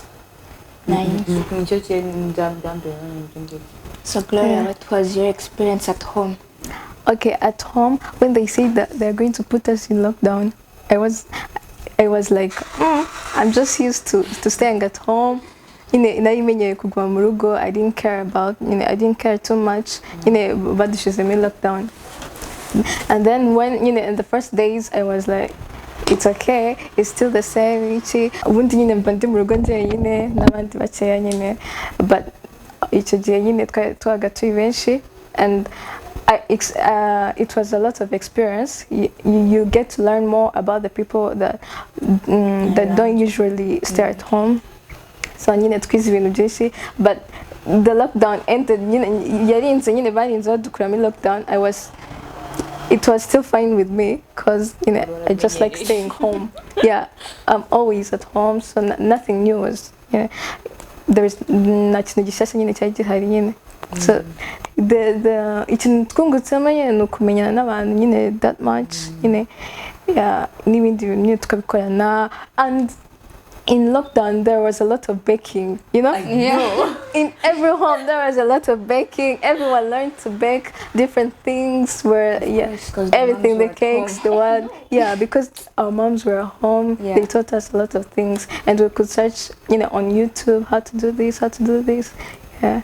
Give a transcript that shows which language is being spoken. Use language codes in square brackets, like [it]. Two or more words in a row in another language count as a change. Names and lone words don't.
[en] Nice. So Gloria, what was your experience at home? Okay, at home, when they say that they're going to put us in lockdown, I was like, I'm just used to staying at home. [rw] Kuguma mu rugo, [en] I didn't care I didn't care too much. [rw] Badushize me lockdown. [en] And then when in the first days I was like, it's okay, it's still the same. [rw] Ubundi mba ndi mu rugo njyenyine n'abandi bakeya nyine, but icyo gihe nyine twabaga turi benshi, [en] and it was a lot of experience. You get to learn more about the people that don't usually stay at home. [rw] So nyine twize ibintu byinshi, [en] but the lockdown ended. [rw] Yarinze nyine barinze badukura muri lockdown. [en] It was still fine with me because I just like staying home. Yeah, I'm always at home, so nothing new was. There's nothing [rw] gishyashya nyine cyari gihari nyine. [en] So the [rw] ikintu twungutsemo nyine ni ukumenyana n'abantu nyine [en] that much [rw] nyine, yeah, n'ibindi bintu nyine tukabikorana. [en] And in lockdown there was a lot of baking, Yeah. In every home there was a lot of baking. Everyone learned to bake different things, everything, the cakes, the one, because our moms were at home. They taught us a lot of things, and we could search on YouTube how to do this, yeah.